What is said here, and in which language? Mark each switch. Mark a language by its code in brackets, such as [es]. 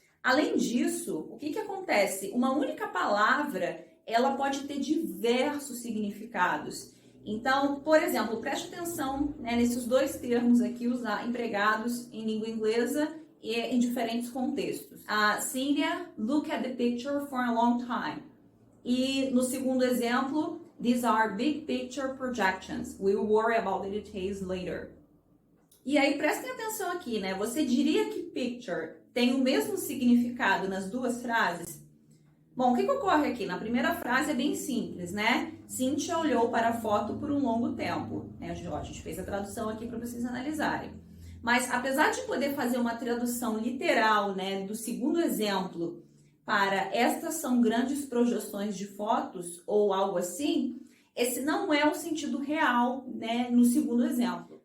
[pt] Além disso, o que acontece? Uma única palavra, ela pode ter diversos significados. Então, por exemplo, preste atenção, né, nesses 2 termos aqui empregados em língua inglesa e em diferentes contextos. [en] Cynthia, look at the picture for a long time. [pt] E no segundo exemplo, [en] these are big picture projections. We will worry about the details later. [pt] E aí, prestem atenção aqui, né? Você diria que picture tem o mesmo significado nas 2 frases? Bom, o que ocorre aqui? Na primeira frase é bem simples, né? Cynthia olhou para a foto por um longo tempo. A gente fez a tradução aqui para vocês analisarem. Mas, apesar de poder fazer uma tradução literal, né, do segundo exemplo para estas são grandes projeções de fotos ou algo assim, esse não é o sentido real, né, no segundo exemplo.